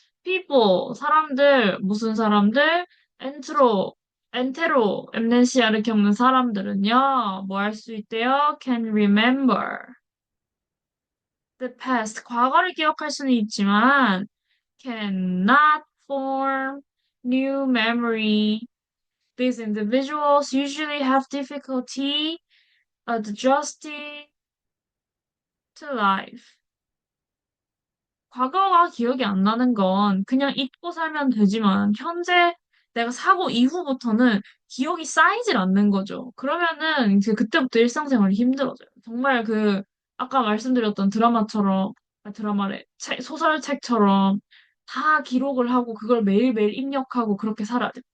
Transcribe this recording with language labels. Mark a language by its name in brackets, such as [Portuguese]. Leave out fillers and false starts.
[Korean] people, 사람들, 무슨 사람들? 엔트로, 엔테로, 엠네시아를 겪는 사람들은요, 뭐 할 수 있대요? [English] can remember the past, [Korean] 과거를 기억할 수는 있지만 [English] cannot form new memory. These individuals usually have difficulty adjusting to life. [Korean] 과거가 기억이 안 나는 건 그냥 잊고 살면 되지만 현재 내가 사고 이후부터는 기억이 쌓이질 않는 거죠. 그러면은 이제 그때부터 일상생활이 힘들어져요. 정말 아까 말씀드렸던 드라마처럼, 드라마래, 소설책처럼 다 기록을 하고 그걸 매일매일 입력하고 그렇게 살아야 돼.